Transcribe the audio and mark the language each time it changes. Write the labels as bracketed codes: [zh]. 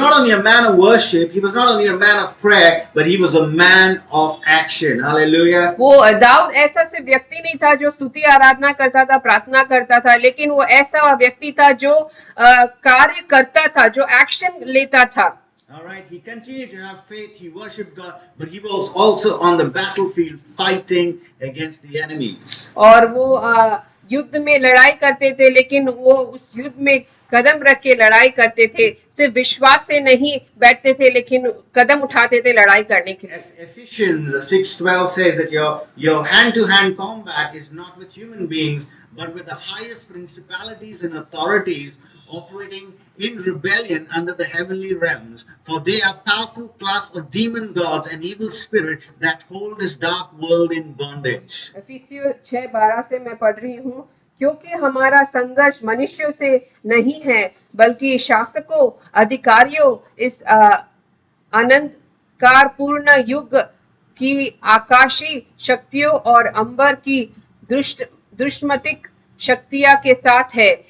[en] not only a man of worship, he was not only a man of prayer, but he was a man of action. Hallelujah. [hi] वो दाऊद ऐसा से व्यक्ति नहीं था जो स्तुति आराधना करता था, प्रार्थना करता था, लेकिन वो ऐसा व्यक्ति था जो कार्य करता था, जो एक्शन लेता था। [en] All right, he continued to have faith, he worshipped God, but he was also on the battlefield fighting against the enemies. [hi] और वो युद्ध में लड़ाई करते थे, लेकिन वो उस युद्ध में कदम रख के लड़ाई करते थे। सिर्फ विश्वास से नहीं बैठते थे, लेकिन कदम उठाते थे लड़ाई करने के लिए। [en] Ephesians 6:12 says that your hand-to-hand combat is not with human beings, but with the highest principalities and authorities operating in rebellion under the heavenly realms. For they are powerful class of demon gods and evil spirits that hold this dark world in bondage. [hi] इफिसियों 6:12 से मैं पढ़ रही हूँ, क्योंकि हमारा संघर्ष मनुष्यों से नहीं है, बल्कि शासकों, अधिकारियों, इस अनंतकारपूर्ण युग की आकाशीय शक्तियों और अंबर की दुष्मतिक शक्तियां के साथ है।